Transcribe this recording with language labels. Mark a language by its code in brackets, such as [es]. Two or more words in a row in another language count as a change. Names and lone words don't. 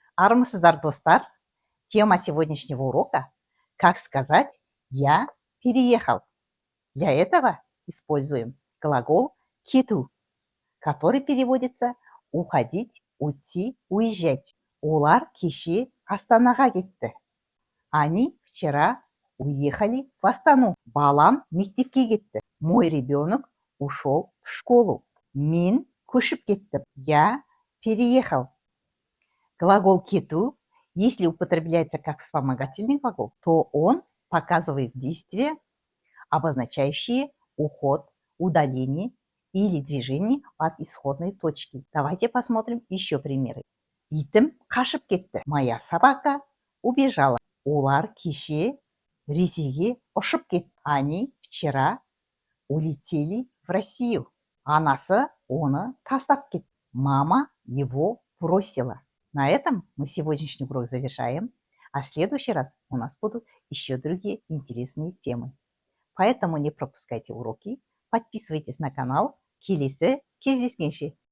[kk] Армысыздар, достар. [ru] Тема сегодняшнего урока – как сказать «я переехал». Для этого используем глагол кету, который переводится уходить, уйти, уезжать. [kk] Олар кеше Астанаға кетті. [ru] Они вчера уехали в Астану. [kk] Балам мектепке кетті. [ru] Мой ребенок ушел в школу. [kk] Мен көшіп кеттім. [ru] Я переехал. Глагол кету, если употребляется как вспомогательный глагол, то он показывает действие, обозначающие уход, удаление или движение от исходной точки. Давайте посмотрим еще примеры. [kk] Итім қашып кетті. [ru] Моя собака убежала. [kk] Олар кеше Ресейге ұшып кетті. [ru] Они вчера улетели в Россию. [kk] Анасы оны тастап кетті. [ru] Мама его бросила. На этом мы сегодняшний урок завершаем, а в следующий раз у нас будут еще другие интересные темы. Поэтому не пропускайте уроки, подписывайтесь на канал. [kk] Келесі кездескенше.